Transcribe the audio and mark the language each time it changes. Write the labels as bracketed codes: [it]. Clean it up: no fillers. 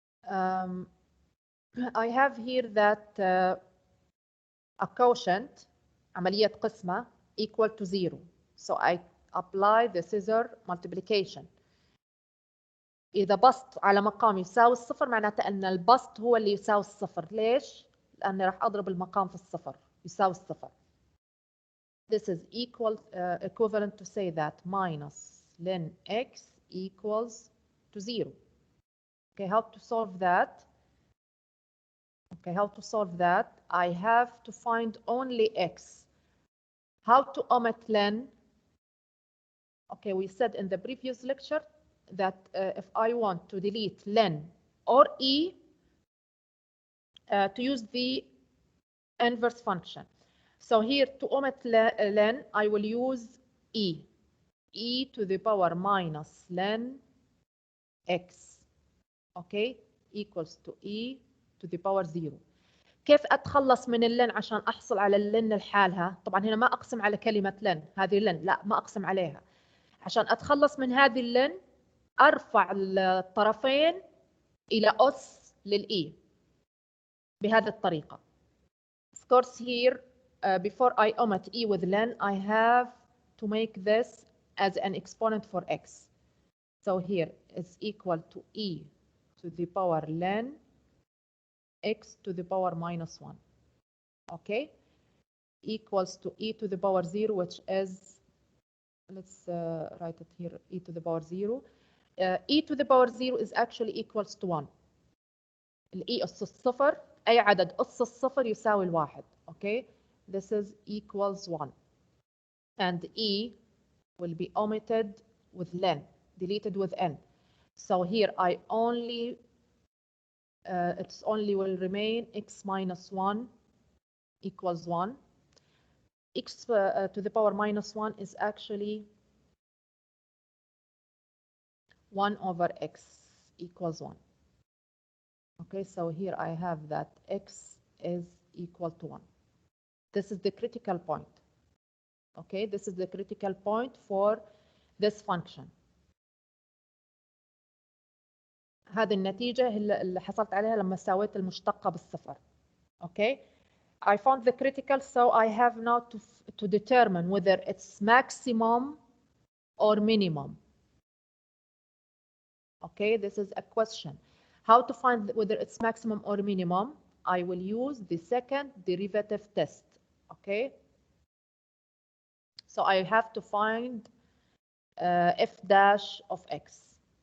[en] I have here that a quotient, [ar] عملية قسمة, [en] equal to 0. So I apply the scissor multiplication. [ar] إذا بسط على مقام يساوي الصفر معناته أن البسط هو اللي يساوي الصفر. ليش؟ لأني راح أضرب المقام في الصفر يساوي الصفر. [en] This is equivalent to say that minus len x equals to 0. Okay, how to solve that? Okay, how to solve that? I have to find only x. How to omit len? Okay, we said in the previous lecture that if I want to delete len or e, to use the inverse function. So here to omit len, I will use e to the power minus len x. Okay, equals to e to the power 0. [ar] كيف أتخلص من اللن عشان أحصل على اللن لحالها؟ طبعا هنا ما أقسم على كلمة لن، هذه لن، لا ما أقسم عليها. عشان أتخلص من هذه اللن أرفع الطرفين إلى أس للإي بهذه الطريقة. [en] Of course here, before I omit e with len, I have to make this as an exponent for x. So here it's equal to e to the power len x to the power minus 1. Okay, equals to e to the power 0, which is, let's write it here, e to the power 0. E to the power 0 is actually equals to 1. [ar] الإي أس الصفر، أي عدد أس الصفر يساوي الواحد. [en] Okay, this is equals 1. And e will be omitted with len, deleted with n. So here I only, it's only will remain x minus 1 equals 1. X to the power minus 1 is actually 1 over x equals 1. Okay, so here I have that x is equal to 1. This is the critical point. Okay, this is the critical point for this function. [ar] هذه النتيجة اللي حصلت عليها لما ساويت المشتقة بالصفر. [en] Okay, I found the critical, so I have now to determine whether it's maximum or minimum. Okay, this is a question. How to find whether it's maximum or minimum? I will use the second derivative test. Okay, so I have to find f dash of x.